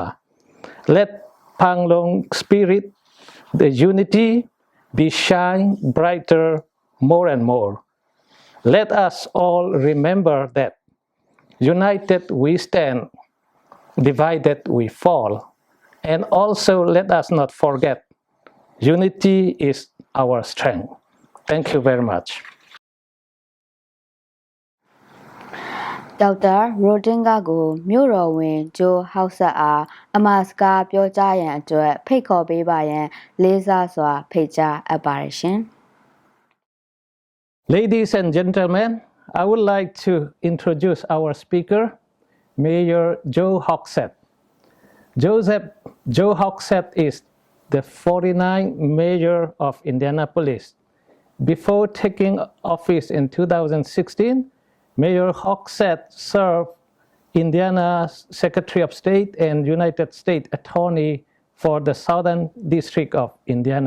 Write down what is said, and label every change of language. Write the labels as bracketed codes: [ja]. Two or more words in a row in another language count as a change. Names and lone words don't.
[en] Let Panglong spirit, the unity, be shine brighter more and more. Let us all remember that united we stand, divided we fall. And also let us not forget, unity is our strength. Thank you very much. [my] ဒေါက်တာရိုတင်ဂါကိုမြို့တော်ဝင်ဂျိုဟောက်ဆက်အားအမှာစကားပြောကြားရန်အတွက်ဖိတ်ခေါ်ပေးပါရန်လေးစားစွာဖိတ်ကြားအပ်ပါတယ်ရှင် [en] Ladies and gentlemen, I would like to introduce our speaker, Mayor Joe Hogsett. Joe Hogsett is the 49th mayor of Indianapolis. Before taking office in 2016, Mayor Hogsett served Indiana's Secretary of State and United States Attorney for the Southern District of Indiana.